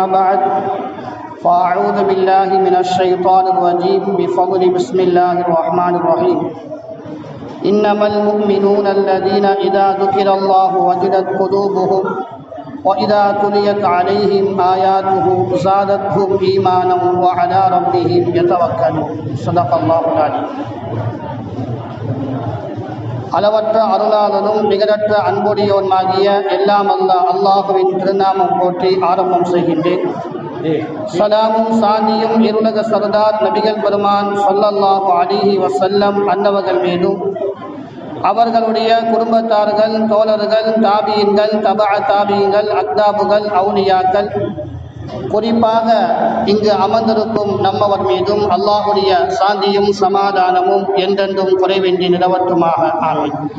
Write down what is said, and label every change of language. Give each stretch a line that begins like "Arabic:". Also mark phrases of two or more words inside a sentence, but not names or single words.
Arabic: بعد فأعوذ بالله من الشيطان الرجيم بفضل بسم الله الرحمن الرحيم إنما المؤمنون الذين إذا ذكر الله وجلت قلوبهم وإذا تليت عليهم آياته زادتهم إيمانا وعلى ربهم يتوكلون صدق الله العليم.
Tamil: அளவற்ற அருளாளனும் நிகரற்ற அன்புடையோனுமாகிய எல்லாம் அல்லாஹுவின் திருநாமம் போற்றி ஆரம்பம் செய்கின்றேன். சலாமும் சாந்தியும் இருலக சர்தார் நபிகள் பெருமான்
Arabic: صلى الله عليه وسلم
Tamil: அன்னவர்கள் மீதும் அவர்களுடைய குடும்பத்தார்கள், தோழர்கள், தாபியின்கள், தபஅ தாபியின்கள், அக்தாபுகள், அவுலியாக்கள், குறிப்பாக இங்கு அமர்ந்திருக்கும் நம்மவர் மீதும் அல்லாஹுடைய சாந்தியும் சமாதானமும் என்றென்றும் குறைவின்றி நிலவற்றுமாக ஆமீன்.